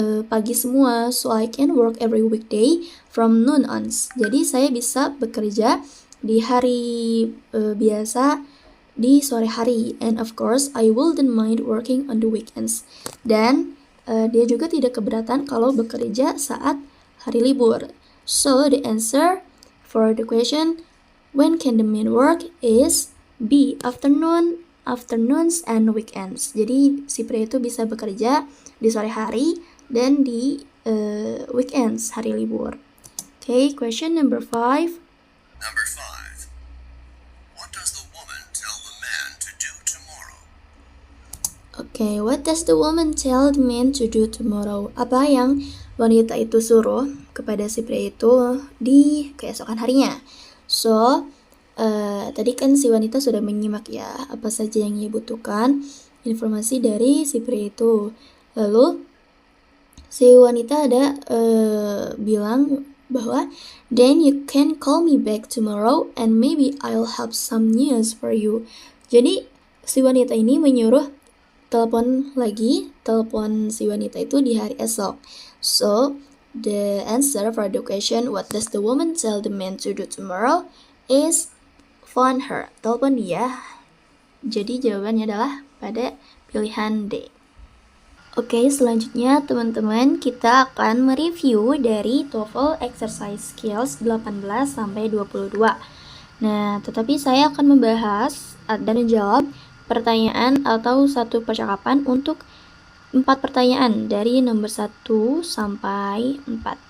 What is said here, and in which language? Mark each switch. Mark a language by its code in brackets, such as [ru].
[id] pagi semua, [en] so I can work every weekday from noon on. [id] Jadi saya bisa bekerja di hari biasa di sore hari, [en] and of course I wouldn't mind working on the weekends. [id] Dan dia juga tidak keberatan kalau bekerja saat hari libur. [en] So the answer for the question when can the man work is B, afternoons and weekends. [id] Jadi si pria itu bisa bekerja di sore hari dan di weekends, hari libur. [en] Okay, question number 5. Number 5. What does the woman tell the man to do tomorrow? Okay, what does the woman tell the man to do tomorrow? [id] Apa yang wanita itu suruh kepada si pria itu di keesokan harinya? So, tadi kan si wanita sudah menyimak ya apa saja yang ia butuhkan informasi dari si pria itu. Lalu si wanita ada bilang bahwa [en] then you can call me back tomorrow and maybe I'll have some news for you. [id] Jadi si wanita ini menyuruh telepon si wanita itu di hari esok. [en] So the answer for the question what does the woman tell the man to do tomorrow is phone her, [id] telepon dia. Jadi jawabannya adalah pada pilihan D. Oke, selanjutnya teman-teman kita akan mereview dari TOEFL Exercise Skills 18 sampai 22. Nah, tetapi saya akan membahas dan menjawab pertanyaan atau satu percakapan untuk 4 pertanyaan dari nomor 1 sampai 4.